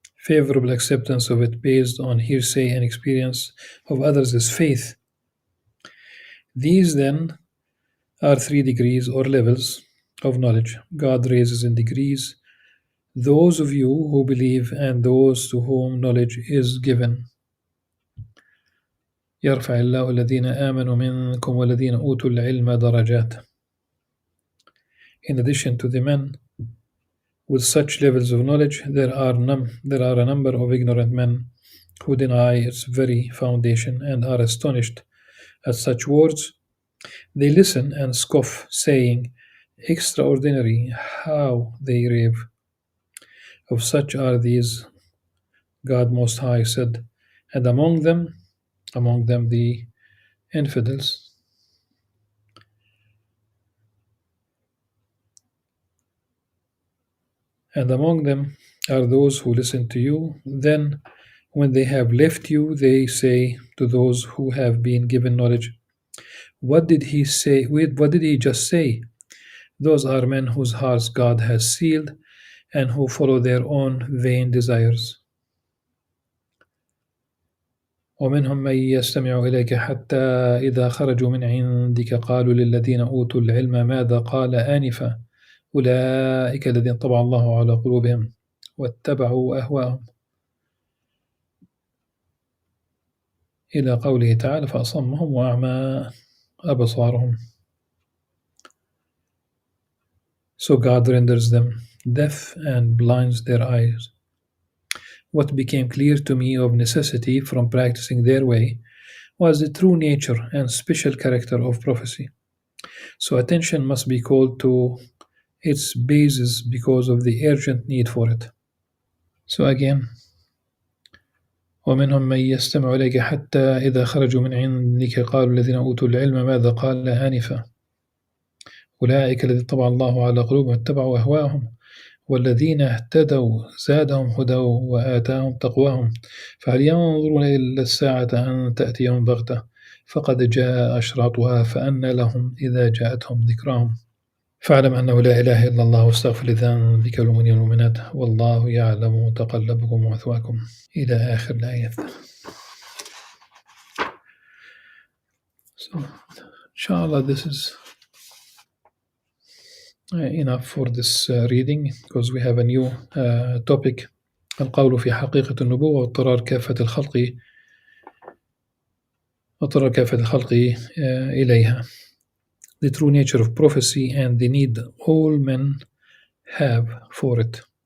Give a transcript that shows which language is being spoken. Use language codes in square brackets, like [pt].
[en] Favorable acceptance of it based on hearsay and experience of others is faith. These then are 3 degrees or levels of knowledge. God raises in degrees those of you who believe and those to whom knowledge is given. [ar] يرفع الله الذين آمنوا منكم والذين أوتوا العلم درجات. [en] In addition to the men with such levels of knowledge, there are a number of ignorant men who deny its very foundation and are astonished at such words. They listen and scoff, saying, Extraordinary, how they rave. Of such are these, God Most High said, and among them the infidels. And among them are those who listen to you. Then, when they have left you, they say to those who have been given knowledge, What did he say? What did he just say? Those are men whose hearts God has sealed and who follow their own vain desires. [ar] ومنهم من يستمع إليك حتى إذا خرجوا من عندك قالوا للذين أوتوا العلم ماذا قال آنفا أولئك الذين طبع الله على قلوبهم واتبعوا أهواءهم إلى قوله تعالى فأصمهم وأعمى أبصارهم. [en] So God renders them deaf and blinds their eyes. What became clear to me of necessity from practicing their way was the true nature and special character of prophecy. So attention must be called to its basis because of the urgent need for it. So again, [ar] ومنهم من يستمع إليك حتى إذا خرجوا من عندك قالوا الذين أوتوا العلم ماذا قال آنفا أولئك الذين طبع الله على قلوبهم واتبعوا أهواءهم والذين اهتدوا زادهم هدى وآتاهم تقواهم فهل ينظرون إلا الساعة أن تأتيهم بغتة فقد جاء أشراطها فأنى لهم إذا جاءتهم ذكراهم فاعلم أنه لا إله إلا الله واستغفر لذنبك والمؤمنين والمؤمنات والله يعلم متقلبكم ومثواكم إلى آخر الآيات. [en] So, inshallah, this is enough for this reading because we have a new topic. [ar] القول في حقيقة النبوة واضطرار كافة الخلق إليها. [en] The true nature of prophecy and the need all men have for it.